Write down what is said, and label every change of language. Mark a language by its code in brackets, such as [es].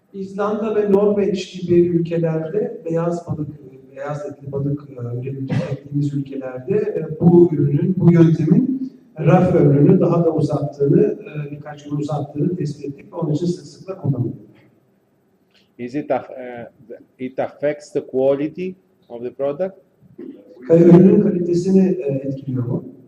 [tr] İzlanda ve Norveç gibi ülkelerde beyaz etli balık ürettiğimiz ülkelerde bu yöntemin raf ömrünü daha da uzattığını, birkaç gün uzattığını tespit ettik ve onun için sık sık kullanılıyor. [en] It affects the quality of the product? [tr] Ürünün kalitesini etkiliyor mu?